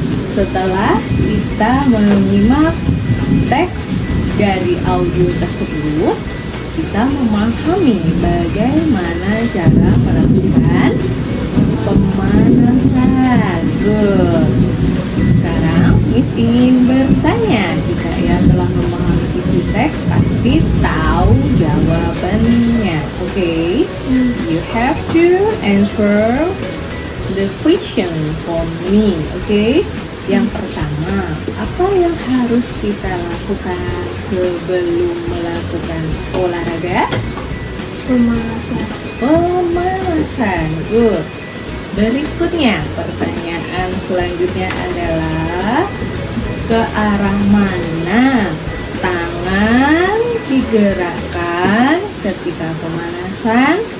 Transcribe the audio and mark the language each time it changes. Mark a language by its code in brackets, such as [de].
[id] Setelah kita menyimak teks dari audio tersebut, kita memahami bagaimana cara melakukan pemanasan. [en] Good. [id] Sekarang Miss ingin bertanya, jika yang telah memahami isi teks pasti tahu jawabannya. [en] Oke, you have to answer the question for me. [id] Oke, yang pertama, apa yang harus kita lakukan sebelum melakukan olahraga? Pemanasan. Pemanasan. [en] Good. [id] Berikutnya, pertanyaan selanjutnya adalah ke arah mana tangan digerakkan ketika pemanasan?